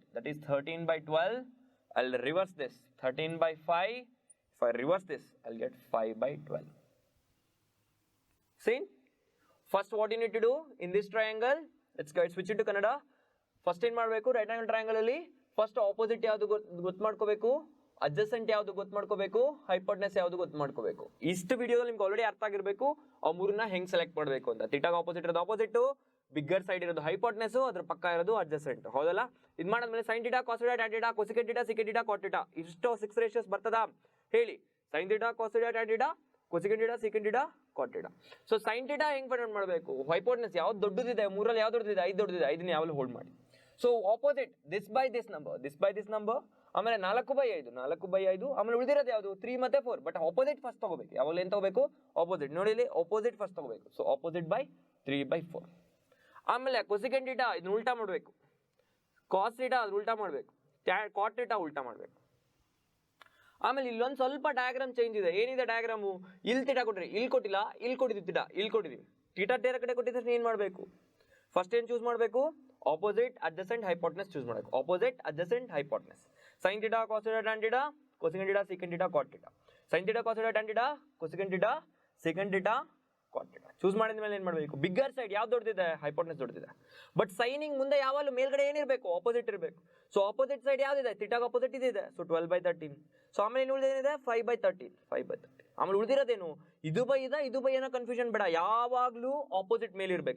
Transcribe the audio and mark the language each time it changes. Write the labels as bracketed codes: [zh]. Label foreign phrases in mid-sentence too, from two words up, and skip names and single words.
[en] That is 13 by 12. I'll reverse this. 13 by 5. If I reverse this, I'll get 5 by 12. See? First, what you need to do in this triangle, let's go switch it to Kannada. First in [kn] ಮಾಡಬೇಕು [en] right angle triangle [kn] ಅಲ್ಲಿ [en] first opposite [kn] ಯಾವುದು ಗೊತ್ತು ಮಾಡ್ಕೋಬೇಕು, adjacent ಯಾವುದು ಗೊತ್ತು ಮಾಡ್ಕೋಬೇಕು, hypotenuse ಯಾವುದು ಗೊತ್ತು ಮಾಡ್ಕೋಬೇಕು. ಇಷ್ಟು ವಿಡಿಯೋದಲ್ಲಿ ನಿಮಗೆ ಆಲ್ರೆಡಿ ಅರ್ಥ ಆಗಿರಬೇಕು ಆ ಮೂರನ್ನ ಹೆಂಗ್ ಸೆಲೆಕ್ಟ್ ಮಾಡಬೇಕು ಅಂತ. ಥೀಟಾಗೆ ಆಪೋಸಿಟ್ ಇರೋದು ಆಪೋಸಿಟ್, [en] bigger side [kn] ಇರೋದು hypotenuse, ಅದ್ರ ಪಕ್ಕ ಇರೋದು adjacent. ಹೌದಲ್ಲ? ಇದು ಮಾಡಿದ್ಮೇಲೆ [en] sin theta, cos theta, tan theta, cosecant theta, secant theta, cot theta [kn] ಇಷ್ಟು 6 ರೇಷಿಯೋಸ್ ಬರ್ತದಾ ಹೇಳಿ. [en] sin theta, cos theta, tan theta, cosecant theta, secant theta, cot theta. so sin theta [kn] ಹೆಂಗ್ ಫೈಂಡ್ ಮಾಡಬೇಕು? hypotenuse ಯಾವ್ದು ದೊಡ್ಡದಿದೆ, ಮೂರಲ್ಲಿ ಯಾವ್ದು ದೊಡ್ಡದಿದೆ, 5 ದೊಡ್ಡದಿದೆ, 5ನ ಯಾವಾಗಲೂ ಹೋಲ್ಡ್ ಮಾಡಿ. [en] so opposite this by this number, [kn] ಆಮೇಲೆ 4 by 5, ಆಮೇಲೆ ಉಳಿದಿರೋದು ಯಾವುದು 3 ಮತ್ತೆ 4. ಬಟ್ [en] opposite first [kn] ತಗೋಬೇಕು. ಯಾವಾಗಲೂ ಏನು ತಗೋಬೇಕು? ಆಪೋಸಿಟ್. ನೋಡಿ ಇಲ್ಲಿ [en] opposite first [kn] ತಗೋಬೇಕು. [en] so opposite by 3 by 4. [kn] ಆಮೇಲೆ [en] cosecant theta [kn] ಇದನ್ನ ಉಲ್ಟಾ ಮಾಡಬೇಕು, [en] cos theta [kn] ಅದನ್ನ ಉಲ್ಟಾ ಮಾಡಬೇಕು, [en] cot theta [kn] ಉಲ್ಟಾ ಮಾಡಬೇಕು. ಆಮೇಲೆ ಇಲ್ಲೊಂದು ಸ್ವಲ್ಪ ಡಯಾಗ್ರಾಮ್ ಚೇಂಜ್ ಇದೆ. ಏನಿದೆ ಡಯಾಗ್ರಾಮು? ಇಲ್ಲಿ ಥೀಟಾ ಕೊಟ್ರಿ, ಇಲ್ಲಿ ಕೊಟ್ಟಿಲ್ಲ, ಇಲ್ಲಿ ಕೊಟ್ಟಿದ್ದೀವಿ ಥೀಟಾ, ಇಲ್ಲಿ ಕೊಟ್ಟಿದ್ದೀವಿ. ಥೀಟಾ ಬೇರೆ ಕಡೆ ಕೊಟ್ಟಿದ್ರೆ ಏನು ಮಾಡಬೇಕು? ಫಸ್ಟ್ ಏನು ಚೂಸ್ ಮಾಡಬೇಕು? [en] opposite, adjacent, hypotenuse ಚೂಸ್ ಮಾಡಬೇಕು. opposite, adjacent, hypotenuse. sin theta, cos theta, tan theta, cosecant theta, secant theta, cot theta. sin theta, cos theta, tan theta, cosecant theta, secant theta, cot theta. [kn] ಚೂಸ್ ಮಾಡಿದ ಮೇಲೆ ಏನು ಮಾಡಬೇಕು? [en] bigger side [kn] ಯಾವ್ದು ದೊಡ್ಡದಿದೆ? ಹೈಪೋಟೆನಸ್ ದೊಡ್ಡದಿದೆ. ಬಟ್ ಸೈನಿಂಗ್ ಮುಂದೆ ಯಾವಾಗಲೂ ಮೇಲ್ಗಡೆ ಏನಿರಬೇಕು? ಆಪೋಸಿಟ್ ಇರಬೇಕು. [en] so opposite side [kn] ಯಾವ್ದಿದೆ? ಥೀಟಾಗೆ ಆಪೋಸಿಟ್ ಇದೆ. ಸೊ 12 by 13. ಸೊ ಆಮೇಲೆ ಏನು ಉಳಿದೇನಿದೆ? 5 by 13. ಆಮೇಲೆ ಉಳಿದಿರೋದೇನು? ಇದು ಬೈ ಇದೆ, ಇದು ಬೈ ಏನೋ ಕನ್ಫ್ಯೂಷನ್ ಬೇಡ. ಯಾವಾಗಲೂ ಆಪೋಸಿಟ್ ಮೇಲೆ ಇರಬೇಕು.